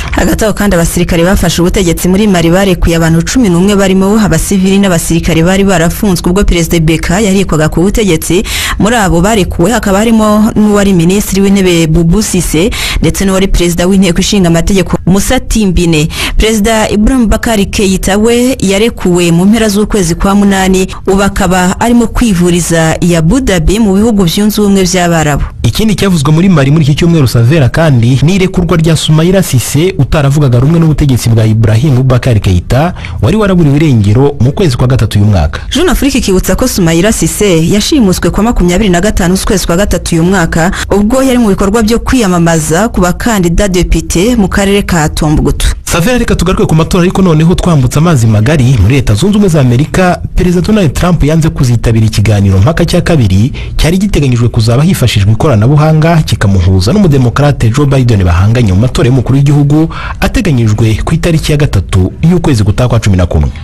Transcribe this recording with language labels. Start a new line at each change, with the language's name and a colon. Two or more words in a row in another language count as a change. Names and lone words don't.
Kinyarwanda: Hagati aho kandi abasirikare bafashe ubutegetsi muri Mali barekuye abantu 11 barimo abasivili n'abasirikare bari barafunzwe ubwo President Beka yarikwaga ku butegetsi. Muri abo barekuwe hakaba harimo n'uwari Minisitiri w'Intebe Boubou Cissé ndetse n'uwari Perezida w'Inteko Ishinga Amategeko Moussa Timbine. Perezida Ibrahim Boubacar Keïta we yarekuwe mu mpera z'ukwezi kwa 8 ubu akaba arimo kwivuriza ya Abu Dhabi mu bihugu byunze ubumwe by'Abarabu. Ikindi cyavuzwe muri Mali muri iki cyumweru Savera kandi ni irekurwa rya Soumaïla Cissé utaravugaga rumwe n'ubutegetsi bwa Ibrahim Boubacar Keïta wari waraburiwe irengero mu kwezi kwa 3 uyu mwaka. Jeune Afrique kibutsa ko Soumaïla Cissé yashimuswe kwa 25 z'ukwezi kwa 3 uyu mwaka ubwo yari mu bikorwa byo kwiyamamaza ku bakandida depite mu karere ka Tombouctou. Savera reka tugaruke ku matora ariko noneho twambutse amazi magari muri Leta Zunze Ubumwe za Amerika. Perezida Donald Trump yanze kuzitabira ikiganiro mpaka cya kabiri cyari giteganyijwe kuzaba hifashishwa ikoranabuhanga kikamuhuza n'umudemokrate Joe Biden bahanganye mu matora y'umukuru w'igihugu ateganyijwe ku itariki ya 3 y'ukwezi gutaha kwa 11.